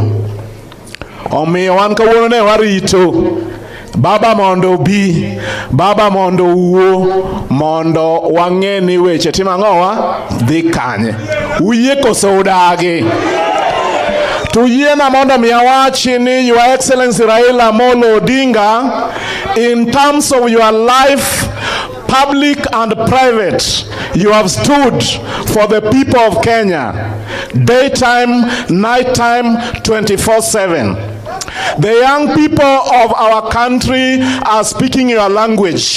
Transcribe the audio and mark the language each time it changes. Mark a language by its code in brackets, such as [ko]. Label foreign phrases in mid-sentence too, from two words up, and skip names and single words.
[luo] Omiyo wan kawuono ne warito Baba mondo bi, Baba mondo uwo, mondo wang'e ni weche timo ang'owa dhi kanye. Uyie koso udagi. Tuyiena mondo miawachi ni [en] Your Excellency [luo] Raila Molo Odinga, [en] in terms of your life, public and private, you have stood for the people of Kenya, daytime, nighttime, 24/7. The young people of our country are speaking your language.